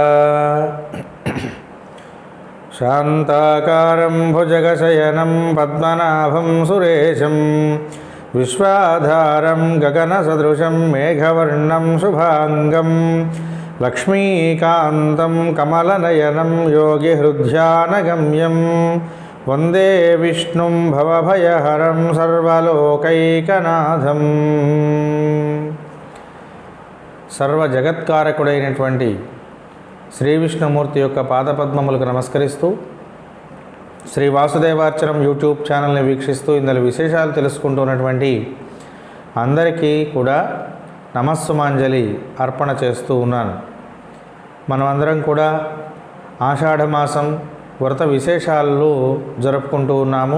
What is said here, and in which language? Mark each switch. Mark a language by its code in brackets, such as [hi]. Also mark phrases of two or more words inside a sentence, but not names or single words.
[sa] शान्ताकारं भुजगशयनं पद्मनाभं सुरेशं विश्वाधारं गगनसदृशं मेघवर्णं शुभांगं लक्ष्मीकान्तं कमलनयनं योगिहृद्ध्यानगम्यं वंदे विष्णुं भवभयहरं सर्वलोकैकनाथं। [te] सर्वजगत्कारकुडैनटुवंटि శ్రీ విష్ణుమూర్తి యొక్క పాదపద్మములకు నమస్కరిస్తూ శ్రీ వాసుదేవార్చనం యూట్యూబ్ ఛానల్ని వీక్షిస్తూ ఇందులో విశేషాలు తెలుసుకుంటున్నటువంటి అందరికీ కూడా నమస్సుమాంజలి అర్పణ చేస్తూ ఉన్నాను. మనమందరం కూడా ఆషాఢమాసం వ్రత విశేషాలు జరుపుకుంటూ ఉన్నాము.